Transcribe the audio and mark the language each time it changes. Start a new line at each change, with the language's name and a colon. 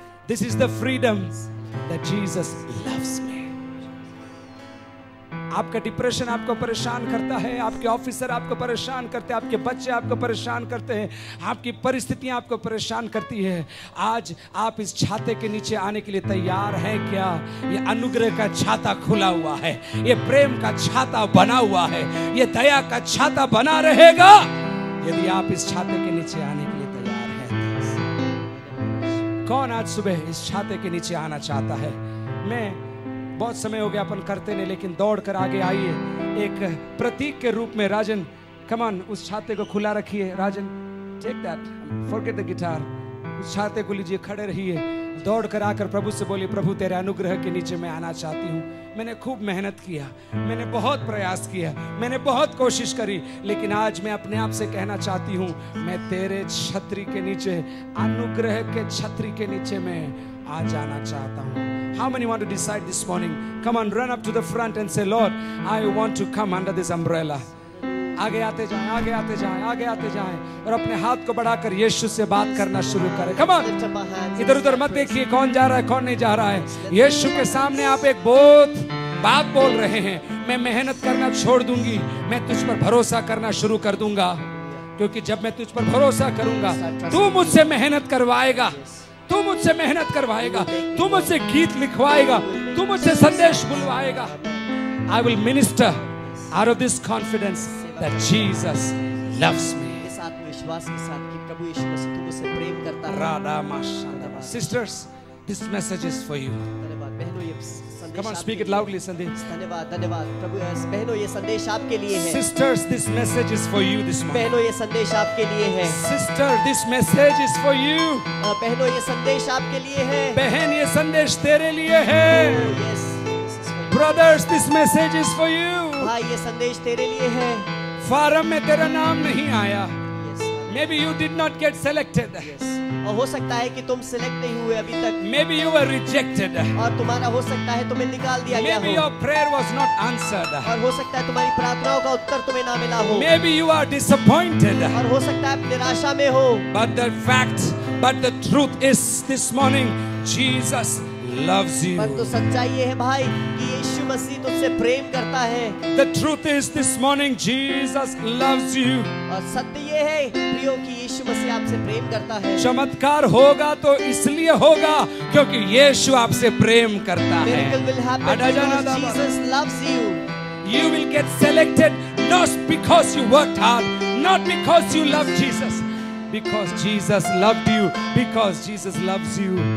English: This is the freedom that Jesus loves me.
Hindi: आपका depression आपको परेशान करता है, आपके ऑफिसर आपको परेशान करते हैं, आपके बच्चे आपको परेशान करते हैं, आपकी परिस्थितियां आपको परेशान करती है। आज आप इस छाते के नीचे आने के लिए तैयार हैं क्या? ये अनुग्रह का छाता खुला हुआ है, ये प्रेम का छाता बना हुआ है, ये दया का छाता बना रहेगा यदि आप इस छाते के नीचे आने के लिए तैयार हैं। कौन आज सुबह इस छाते के नीचे आना चाहता है? मैं बहुत समय हो गया अपन करते नहीं, लेकिन दौड़ कर आगे आइए एक प्रतीक के रूप में। राजन
English: come on,
Hindi: उस छाते को खुला रखिए। राजन
English: take that, forget the guitar,
Hindi: उस छाते को लीजिए, खड़े रहिए, दौड़ कर आकर प्रभु से बोलिए, प्रभु तेरे अनुग्रह के नीचे मैं आना चाहती हूँ। मैंने खूब मेहनत किया, मैंने बहुत प्रयास किया, मैंने बहुत कोशिश करी, लेकिन आज मैं अपने आप से कहना चाहती हूँ, मैं तेरे छतरी के नीचे, अनुग्रह के छतरी के नीचे मैं आ जाना चाहता हूँ।
English: How many want to decide this morning? Come on, run up to the front and say, Lord, I want to come under this umbrella.
Hindi: आगे आते जाएं, आगे आते जाएं, आगे आते जाएं, और अपने हाथ को बढ़ाकर यीशु से बात करना शुरू करें।
English: Come on,
Hindi: इधर उधर मत देखिए कौन जा रहा है कौन नहीं जा रहा है। यीशु के सामने आप एक बहुत बात बोल रहे हैं। मैं मेहनत करना छोड़ दूंगी, मैं तुझ पर भरोसा करना शुरू कर दूंगा, क्योंकि जब मैं तुझ पर भरोसा करूंगा तू मुझसे मेहनत करवाएगा, तू मुझसे मेहनत करवाएगा, तू मुझसे गीत लिखवाएगा, तू मुझसे संदेश बुलवाएगा।
English: I will minister out of this confidence that Jesus loves me.
Hindi: इस आत्मविश्वास के साथ कि प्रभु यीशु मसीह तू मुझसे प्रेम करता है।
English: Sisters, this message is for you.
Hindi: धन्यवाद बहनों, ये संदेश
English: Come on, speak it loudly, Sandeep.
Hindi: धन्यवाद धन्यवाद प्रभु। बहनों, ये संदेश आपके लिए है।
English: Sisters, this message is for you this morning.
Hindi: बहनों, ये संदेश आपके लिए है।
English: Sister, this message is for you.
Hindi: बहनों, ये संदेश आपके लिए है। बहन, ये संदेश तेरे लिए है।
English: Yes. Brothers, this message is for you.
Hindi: भाई, ये संदेश तेरे लिए है। फार्म में तेरा नाम नहीं आया.
English: Yes. Maybe you did not get selected. Yes.
Hindi: और हो सकता है कि तुम सिलेक्ट नहीं हुए अभी तक।
English: Maybe you were rejected.
Hindi: और तुम्हारा हो सकता है तुम्हें निकाल दिया गया हो।
English: Maybe your prayer was not answered.
Hindi: और हो सकता है तुम्हारी प्रार्थनाओं का उत्तर तुम्हें ना मिला हो।
English: Maybe you are disappointed.
Hindi: और हो सकता है आप निराशा में हो।
English: But the truth is this morning, Jesus loves you.
Hindi: परंतु सच्चाई ये है भाई कि यीशु मसीह तुझसे प्रेम करता है।
English: The truth is this morning, Jesus loves you.
Hindi: और सत्य ये है प्रियो कि यीशु मसीह आपसे प्रेम करता है। चमत्कार होगा तो इसलिए होगा क्योंकि यीशु आपसे प्रेम करता है।
English: Miracle will happen because Jesus loves you. You will get selected not because you worked hard, not because you love Jesus, because Jesus loved you, because Jesus loves you.